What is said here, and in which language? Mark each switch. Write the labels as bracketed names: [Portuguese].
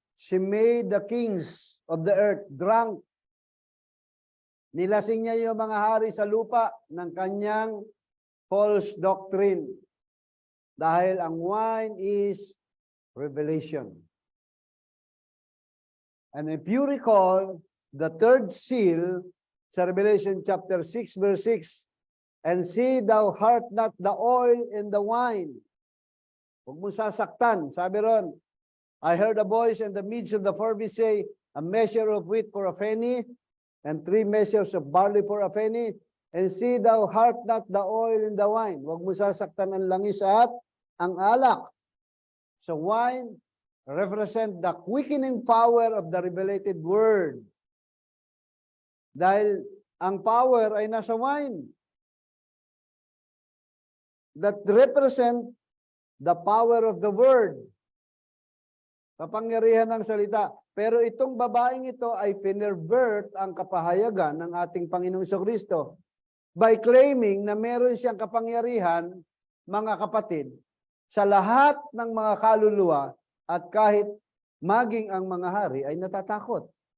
[English] She made the kings of the earth drunk. [Filipino] Nilasing niya yung mga hari sa lupa ng kanyang [English] false doctrine. [Filipino] Dahil ang wine [English] is revelation. And if you recall, the 3rd seal sa Revelation chapter 6 verse 6, and see thou heart not the oil and the wine. [Filipino] Huwag mo sasaktan. Sabi ron, [English] I heard a voice in the midst of the 4 beasts say, a measure of wheat for a penny, and 3 measures of barley for a penny, and see thou heart not the oil and the wine. [Filipino] Huwag mo sasaktan ang langis at ang alak. [English] So wine represent the quickening power of the revelated word. [Filipino] Dahil ang power ay nasa wine. [English] That represent the power of the word. [Filipino] Kapangyarihan ng salita. Pero itong babaeng ito ay pinervert ang kapahayagan ng ating Panginoong Jesucristo [English] by claiming [Filipino] na meron siyang kapangyarihan, mga kapatid, sa lahat ng mga kaluluwa. At kahit maging ang mga hari ay natatakot.